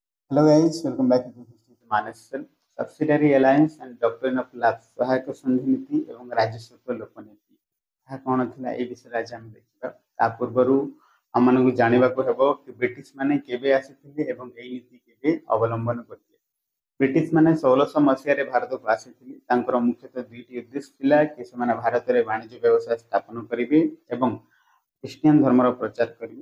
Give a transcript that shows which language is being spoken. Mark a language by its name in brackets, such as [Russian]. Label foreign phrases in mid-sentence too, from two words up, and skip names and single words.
[English] Hello guys, welcome back to Manesal. Subsidiary Alliance and Doctrine of Lapse [Odia] ସହାୟକ ସନ୍ଧି ନୀତି ଏବଂ ରାଜସ୍ୱତ୍ୱ ଲୋକନୀତି ଏହା କ'ଣ ଥିଲା ଏ ବିଷୟରେ ଆଜି ଆମେ ଦେଖିବା। ତା ପୂର୍ବରୁ ଆମମାନଙ୍କୁ ଜାଣିବାକୁ ହେବ କି ବ୍ରିଟିଶ ମାନେ କେବେ ଆସିଥିଲେ ଏବଂ ଏହି ନୀତି କେବେ ଅବଲମ୍ବନ କରିଥିଲେ। ବ୍ରିଟିଶ ମାନେ 1600 ମସିହାରେ ଭାରତକୁ ଆସିଥିଲେ। ତାଙ୍କର ମୁଖ୍ୟତଃ ଦୁଇଟି ଉଦ୍ଦେଶ୍ୟ ଥିଲା କି ସେମାନେ ଭାରତରେ ବାଣିଜ୍ୟ ବ୍ୟବସାୟ ସ୍ଥାପନ କରିବେ ଏବଂ ଖ୍ରୀଷ୍ଟିଆନ ଧର୍ମର ପ୍ରଚାର କରିବେ।